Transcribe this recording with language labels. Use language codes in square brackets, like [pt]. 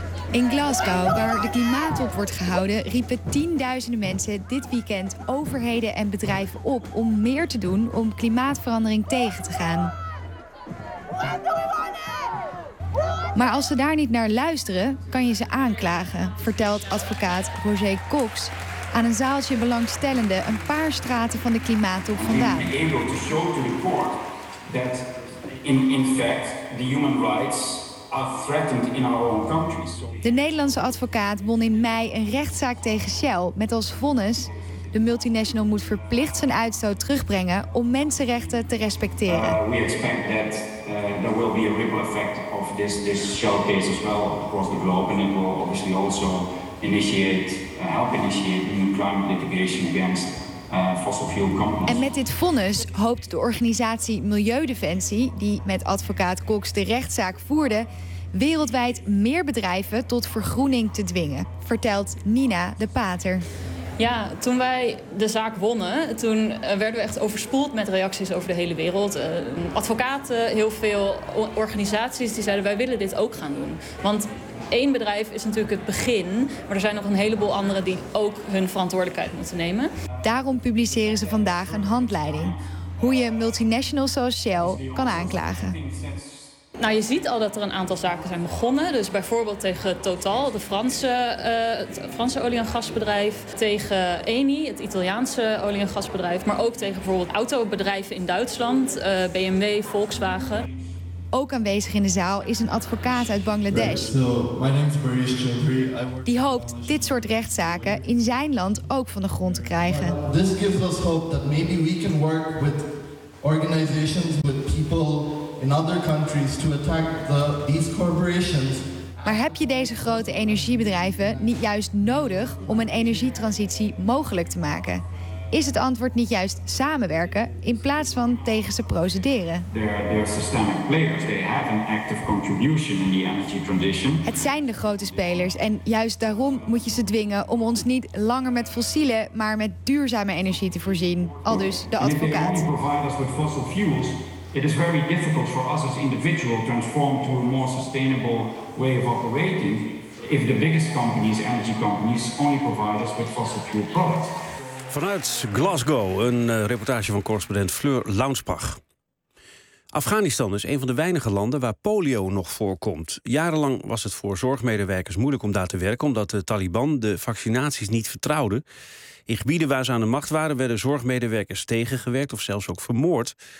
[nl] In Glasgow, waar de klimaattop wordt gehouden, riepen tienduizenden mensen dit weekend overheden en bedrijven op om meer te doen om klimaatverandering tegen te gaan. Maar als ze daar niet naar luisteren, kan je ze aanklagen, vertelt advocaat Roger Cox aan een zaaltje belangstellenden een paar straten van de klimaattop vandaan. We hebben [en] able to show to the court that in fact the human rights are threatened in our own countries. [nl] De Nederlandse advocaat won in mei een rechtszaak tegen Shell met als vonnis: de multinational moet verplicht zijn uitstoot terugbrengen om mensenrechten te respecteren. [en] We expect that there will be a ripple effect of this Shell case as well across the globe, and it will obviously also help initiate new climate litigation against fossil fuel companies. [nl] En met dit vonnis hoopt de organisatie Milieudefensie, die met advocaat Cox de rechtszaak voerde, wereldwijd meer bedrijven tot vergroening te dwingen, vertelt Nina de Pater. Ja, toen wij de zaak wonnen, toen werden we echt overspoeld met reacties over de hele wereld. Advocaten, heel veel organisaties die zeiden, wij willen dit ook gaan doen. Want één bedrijf is natuurlijk het begin, maar er zijn nog een heleboel anderen die ook hun verantwoordelijkheid moeten nemen. Daarom publiceren ze vandaag een handleiding, hoe je multinationals zoals Shell kan aanklagen. Nou, je ziet al dat er een aantal zaken zijn begonnen. Dus bijvoorbeeld tegen Total, de Franse olie- en gasbedrijf. Tegen Eni, het Italiaanse olie- en gasbedrijf. Maar ook tegen bijvoorbeeld autobedrijven in Duitsland. BMW, Volkswagen. Ook aanwezig in de zaal is een advocaat uit Bangladesh. Die hoopt dit soort rechtszaken in zijn land ook van de grond te krijgen. [en] This gives us hope that maybe we can work with organizations, with people in other countries to attack these corporations. [nl] Maar heb je deze grote energiebedrijven niet juist nodig om een energietransitie mogelijk te maken? Is het antwoord niet juist samenwerken in plaats van tegen ze procederen? [en] They're systemic players. They have an active contribution in the energy transition. [nl] Het zijn de grote spelers en juist daarom moet je ze dwingen om ons niet langer met fossiele, maar met duurzame energie te voorzien. Aldus de advocaat. [en] It is very difficult for us as individual to transform to a more sustainable way of operating if the biggest companies, energy companies, only provide us with fossil fuel products. [nl] Vanuit Glasgow, een reportage van correspondent Fleur Launsbach. Afghanistan is een van de weinige landen waar polio nog voorkomt. Jarenlang was het voor zorgmedewerkers moeilijk om daar te werken, omdat de Taliban de vaccinaties niet vertrouwden. In gebieden waar ze aan de macht waren, werden zorgmedewerkers tegengewerkt of zelfs ook vermoord.